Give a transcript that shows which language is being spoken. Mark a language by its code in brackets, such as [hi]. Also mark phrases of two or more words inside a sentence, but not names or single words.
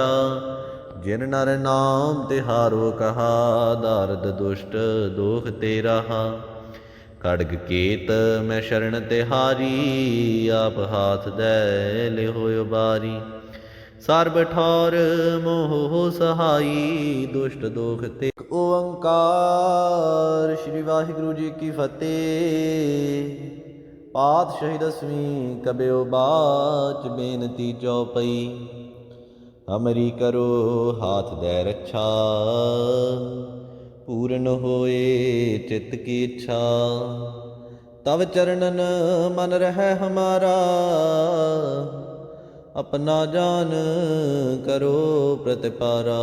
[bra] जिन नर नाम तिहारो कहा, दारद दुष्ट दोख ते रहा। खड्ग केत मैं शरण तिहारी, आप हाथ दे लिहो उबारी। सर्ब ठौर मोह सहाई, दुष्ट दोख ते। ओंकार श्री वाहिगुरु जी की फतेह। पातशाही दसवीं कबियो बाच, बेनती चौपई। हमरी करो हाथ दे रक्षा, पूर्ण होए चित्त की इच्छा। तव चरणन मन रहे हमारा, अपना जान करो प्रतिपारा।